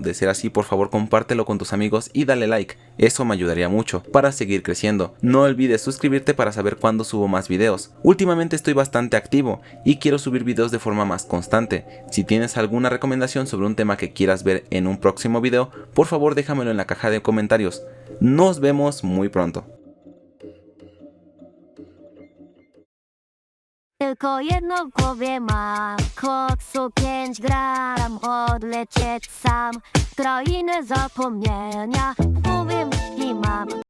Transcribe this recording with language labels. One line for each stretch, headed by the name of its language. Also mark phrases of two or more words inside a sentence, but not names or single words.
Spanish: De ser así, por favor compártelo con tus amigos y dale like, eso me ayudaría mucho para seguir creciendo. No olvides suscribirte para saber cuándo subo más videos. Últimamente estoy bastante activo y quiero subir videos de forma más constante. Si tienes alguna recomendación sobre un tema que quieras ver en un próximo video, por favor déjamelo en la caja de comentarios. Nos vemos muy pronto.
Polish: Tylko jedno w głowie mam, koksu 5 gram, odlecieć sam, krainę zapomnienia, w głowie myśli mam.